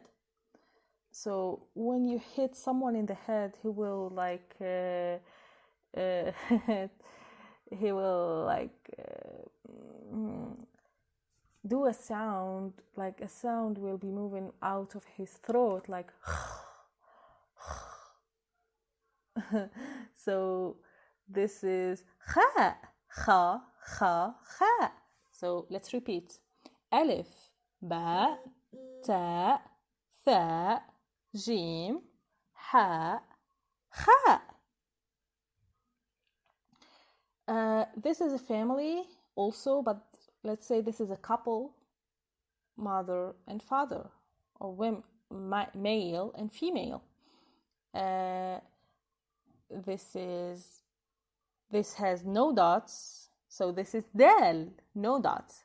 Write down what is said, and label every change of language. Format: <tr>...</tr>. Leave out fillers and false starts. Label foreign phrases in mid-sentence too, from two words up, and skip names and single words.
<en>So when you hit someone in the head, he will do a sound, like a sound will be moving out of his throat, like so this is kha, kha, kha, kha. So let's repeat.</en> <ar>ألف، باء، تاء, ثاء، جيم، حاء، خاء.</ar> <en>This is a family also, but let's say this is a couple, mother and father, or women, male and female. this has no dots, so this is del, no dots.</en>